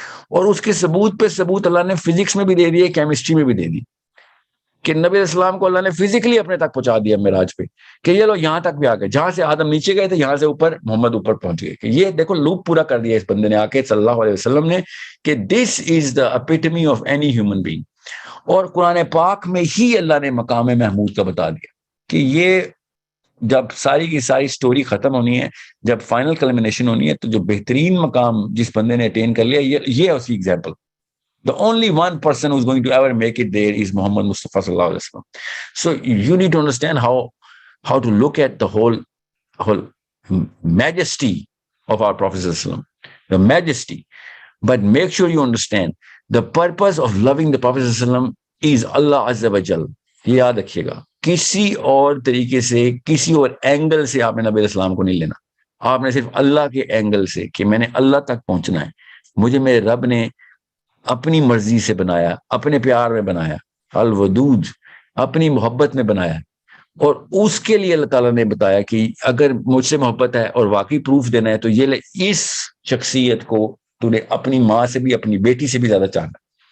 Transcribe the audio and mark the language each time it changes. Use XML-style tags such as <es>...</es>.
<ur>اور اس کے ثبوت پہ ثبوت اللہ نے فزکس میں بھی دے دیے, کیمسٹری میں بھی دے دی کہ نبی علیہ السلام کو اللہ نے فزیکلی اپنے تک پہنچا دیا معراج پہ کہ یہ لو یہاں تک بھی آ گئے, جہاں سے آدم نیچے گئے تھے یہاں سے اوپر محمد اوپر پہنچ گئے. کہ یہ دیکھو لوپ پورا کر دیا اس بندے نے آ کے صلی اللہ علیہ وسلم نے کہ</ur> <en>This is the epitome of any human being.</en> <ur>اور قرآن پاک میں ہی اللہ نے مقام محمود کا بتا دیا کہ یہ جب ساری کی ساری سٹوری ختم ہونی ہے, جب فائنل کلمنیشن ہونی ہے, تو جو بہترین مقام جس بندے نے اٹین کر لیا یہ ہے اسی example.</ur> <en>The only one person who's going to ever make it there is Muhammad Mustafa sallallahu alaihi wasallam. So you need to understand how to look at the whole majesty of our Prophet sallallahu alaihi wasallam, the majesty. But make sure you understand the purpose of loving the Prophet sallallahu alaihi wasallam is Allah azza wa jal.</en> <ur>یہ یاد رکھیے گا, کسی اور طریقے سے کسی اور angle سے آپ نے نبی علیہ السلام کو نہیں لینا. آپ نے صرف اللہ کے اینگل سے کہ میں نے اللہ تک پہنچنا ہے, مجھے میرے رب نے اپنی مرضی سے بنایا, اپنے پیار میں بنایا, الودود اپنی محبت میں بنایا, اور اس کے لیے اللہ تعالیٰ نے بتایا کہ اگر مجھ سے محبت ہے اور واقعی پروف دینا ہے تو یہ لے, اس شخصیت کو تو نے اپنی ماں سے بھی اپنی بیٹی سے بھی زیادہ چاہنا.</ur>